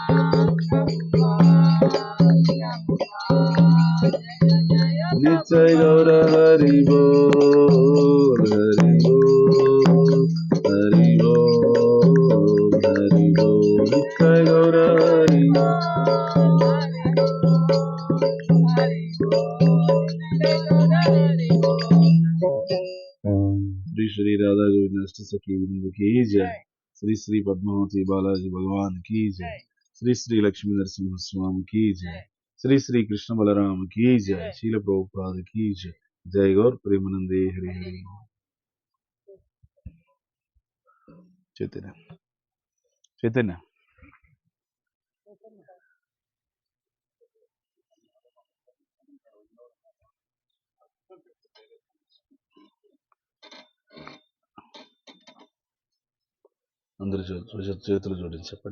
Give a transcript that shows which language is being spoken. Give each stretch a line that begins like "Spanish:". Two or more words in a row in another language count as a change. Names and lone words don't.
Hindi: Nitai Gaura Hari Bol Hari Bol Hari Bol Hari Bol, Nitai Gaura Hari Bol. श्री श्री राधा गोविंद अष्ट सखी वृंद की जय, श्री श्री पद्मावती बालाजी भगवान की जय, శ్రీ శ్రీ లక్ష్మీ నరసింహస్వామి की जय, श्री श्री कृष्ण बलराम की जय, शील प्रभुपाद की जय, जय गौर प्रेमानंदे हरि हरि।
Telugu: చైతన్య చైతన్య అందరూ చేతులు జోడించి చెప్పండి.